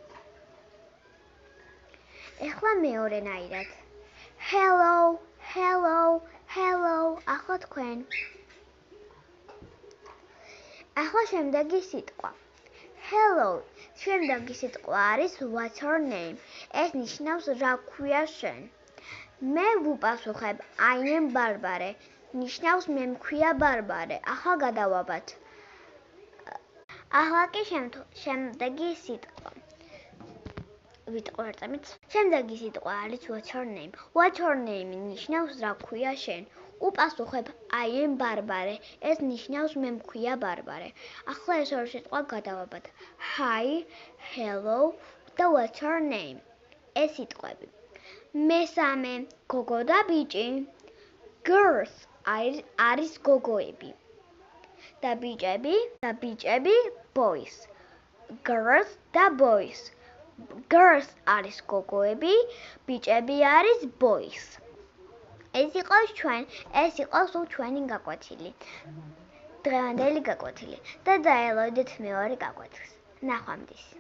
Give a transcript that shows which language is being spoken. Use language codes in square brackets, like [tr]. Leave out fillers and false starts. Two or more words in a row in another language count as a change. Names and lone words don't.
[ka] ახლა მეორენაირად. Hello. ახლა თქვენ. ახლა შემდეგი სიტყვა. Hello. შემდეგი სიტყვა არის [en] what's your name? [ka] ეს ნიშნავს რა ქვია შენ? მე ვუპასუხებ [en] I am Barbara. [ka] ნიშნავს მე მქვია ბარბარე. ახლა გადავაბათ. ახლა კი შემდეგი სიტყვა. ვიტყვერწამით. შემდეგი სიტყვა არის [en] what's your name? What's your name [ka] ნიშნავს რა ქვია შენ? უპასუხებ [en] I am Barbara. [ka] ეს ნიშნავს მე მქვია ბარბარე. ახლა ეს ორი სიტყვა გადავაბათ. [en] Hi, hello და what's your name? [ka] ეს სიტყვები. მესამე გოგო და ბიჭი. Girls არის გოგოები. და ბიჭები boys. Girls და boys. Girls არის გოგოები, ბიჭები არის boys. ეს იყო ჩვენი გაკვეთილი. დღევანდელი გაკვეთილი და დაელოდეთ მეორე გაკვეთილს. ნახვამდის.